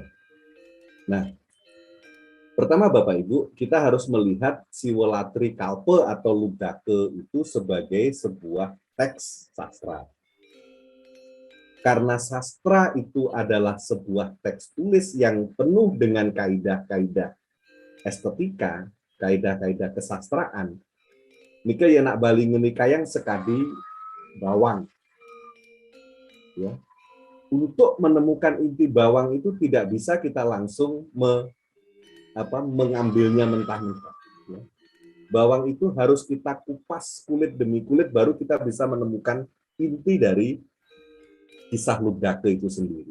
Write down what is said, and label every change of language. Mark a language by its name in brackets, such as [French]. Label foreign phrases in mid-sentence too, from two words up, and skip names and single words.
[Indonesian] Nah, pertama Bapak Ibu, kita harus melihat Siwalatri Kalpa atau Lugdake itu sebagai sebuah teks sastra. Karena sastra itu adalah sebuah teks tulis yang penuh dengan kaidah-kaidah estetika, kaidah-kaidah kesastraan. [Balinese] Nika ya nak bali ngenikayang sekadi bawang. [Indonesian] Ya. Untuk menemukan inti bawang itu tidak bisa kita langsung mengambilnya mentah-mentah. Ya. Bawang itu harus kita kupas kulit demi kulit baru kita bisa menemukan inti dari kisah Lugdake itu sendiri.